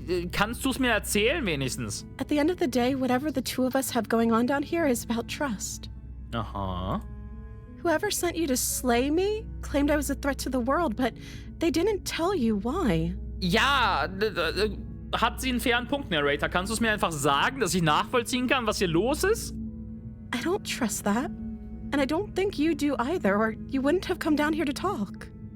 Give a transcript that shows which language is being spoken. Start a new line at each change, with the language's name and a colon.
German: Kannst du es mir erzählen, wenigstens?
English: At the end of the day, whatever the two of us have going on down here is about trust.
German: Aha.
English: Whoever sent you to slay me claimed I was a threat to the world, but they didn't tell you why.
German: Ja, hat sie einen fairen Punkt, Narrator. Kannst du es mir einfach sagen, dass ich nachvollziehen kann, was hier los ist?
English: I don't trust that. And I don't think you do either, or you wouldn't have come down here to talk.